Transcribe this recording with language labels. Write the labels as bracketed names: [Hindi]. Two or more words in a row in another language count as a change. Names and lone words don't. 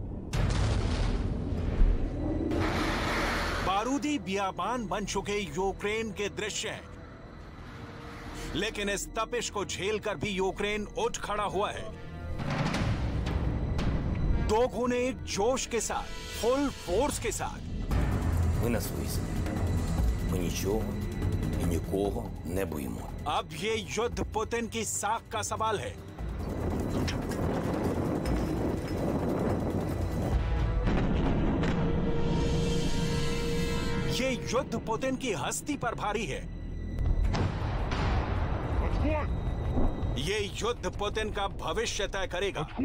[Hindi] बारूदी बियाबान बन चुके यूक्रेन के दृश्य हैं, लेकिन इस तपिश को झेलकर भी यूक्रेन उठ खड़ा हुआ है। दो गुने जोश के साथ, [English] full force [Hindi] के साथ। [Ukrainian] Ми на своїй землі. Ми нічого і нікого не боїмо. [Hindi] अब ये युद्ध पुतिन की साख का सवाल है। ये युद्ध पुतिन की हस्ती पर भारी है। ये युद्ध पुतिन का भविष्य तय करेगा।